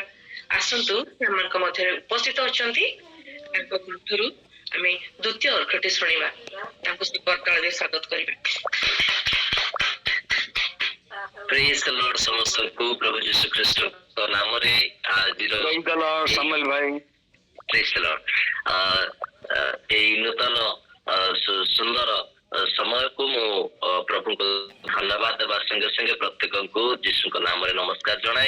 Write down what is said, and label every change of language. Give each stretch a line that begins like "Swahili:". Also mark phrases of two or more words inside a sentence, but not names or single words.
Odia: ଆସନ୍ତୁ ସେମାନଙ୍କ ମଧ୍ୟରେ ଉପସ୍ଥିତ ଅଛନ୍ତି ତାଙ୍କ କଣ୍ଠରୁ ଆମେ ଦ୍ୱିତୀୟ ଅର୍ଘଟି ଶୁଣିବା। ତାଙ୍କୁ ସୁକର୍ତ୍ତଳରେ ସ୍ୱାଗତ କରିବା।
English: Praise the Lord
Odia: ସମସ୍ତଙ୍କୁ ପ୍ରଭୁ ଯୀଶୁ ଖ୍ରୀଷ୍ଟଙ୍କ ନାମରେ ଆଜିର
English: Praise the Lord, Samuel bhai. Praise the Lord
Odia: ଏଇ ନୂତନ ସୁନ୍ଦର ସମୟକୁ ମୁଁ ପ୍ରଭୁଙ୍କୁ ଧନ୍ୟବାଦ ଦେବା ସଙ୍ଗେ ସଙ୍ଗେ ପ୍ରତ୍ୟେକଙ୍କୁ ଯୀଶୁଙ୍କ ନାମରେ ନମସ୍କାର ଜଣାଏ।